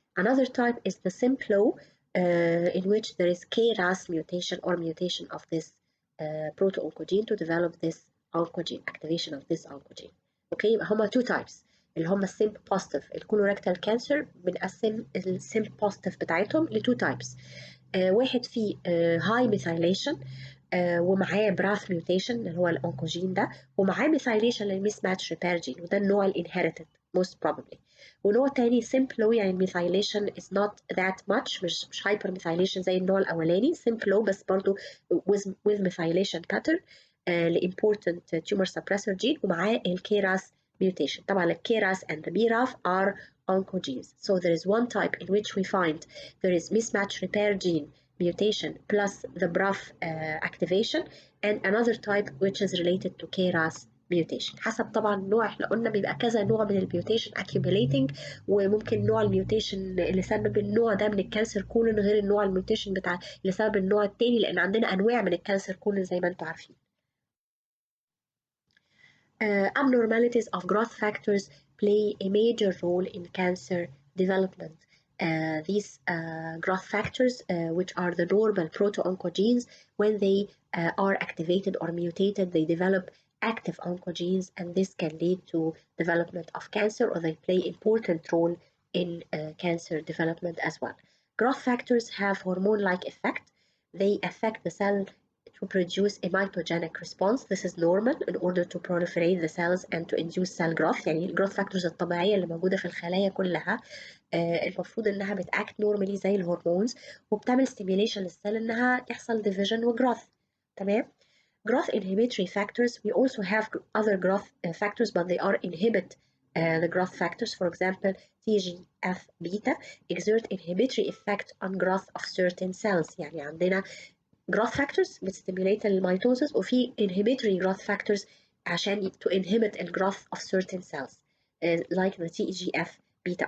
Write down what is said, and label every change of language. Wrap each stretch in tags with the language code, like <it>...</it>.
<en>Another type is the SIMP low, in which there is KRAS mutation or mutation of this proto-oncogene to develop this oncogene, activation of this oncogene.</en> <ar>Okay, يبقى هما</ar> <en>two types</en> <ar>اللي هما السيمب بوزيتيف. الكولوريكتال كانسر بنقسم السيمب بوزيتيف بتاعتهم لتو تايبس. واحد فيه هاي ميثايليشن ومعاه براث ميوتيشن اللي هو الأونكوجين ده، ومعاه ميثايليشن للميس ماتش ريبير جين، وده النوع الانهيرتد</ar> <en>most probably.</en> <ar>ونوع تاني simple يعني الميثايليشن</ar> <en>is not that much،</en> <ar>مش هايبر ميثايليشن زي النوع الأولاني، simple بس برضو</ar> <en>with methylation pattern</en> <ar>لimportant tumor suppressor gene، ومعاه الكيراس mutation. طبعا</ar> <en>الكيراس and the BRAF are oncogenes. So there is one type in which we find there is mismatch repair gene mutation plus the BRAF activation, and another type which is related to KRAS mutation.</en> <ar>حسب طبعا النوع، احنا قلنا بيبقى كذا نوع من الميوتيشن accumulating، وممكن نوع الميوتيشن اللي سبب النوع ده من الكانسر كولون غير النوع الميوتيشن بتاع اللي سبب النوع التاني، لان عندنا انواع من الكانسر كولون زي ما انتم عارفين.</ar> <en>Abnormalities of growth factors play a major role in cancer development. These growth factors, which are the normal proto-oncogenes, when they are activated or mutated, they develop active oncogenes, and this can lead to development of cancer, or they play important role in cancer development as well. Growth factors have hormone-like effect. They affect the cell to produce a mitogenic response. This is normal in order to proliferate the cells and to induce cell growth.</en> <ar>يعني الجروث فاكتورز الطبيعية اللي موجودة في الخلايا كلها المفروض انها بتاكت نورمالي زي الهرمونز وبتعمل stimulation للسيل انها يحصل division وجروث. تمام.</ar> <en>Growth inhibitory factors, we also have other growth factors, but they are inhibit the growth factors. For example, TGF-beta exert inhibitory effect on growth of certain cells.</en> <ar>يعني عندنا growth factors بتستيميليت الميتوزس وفي inhibitory growth factors عشان</ar> <en>to inhibit the growth of certain cells like the TGF-beta.</en>